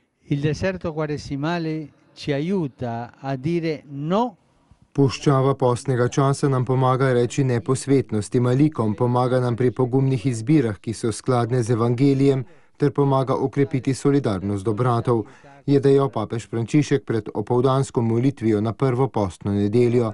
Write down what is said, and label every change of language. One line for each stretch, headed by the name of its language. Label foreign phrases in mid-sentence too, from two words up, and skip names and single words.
Italian: Il deserto quaresimale ci aiuta a dire no.
Slovenian: Puščava postnega časa nam pomaga reči ne posvetnosti malikom, pomaga nam pri pogumnih izbirah, ki so skladne z evangelijem, ter pomaga okrepiti solidarnost do bratov, je dejal papež Frančišek pred opoldansko molitvijo na prvo postno nedeljo.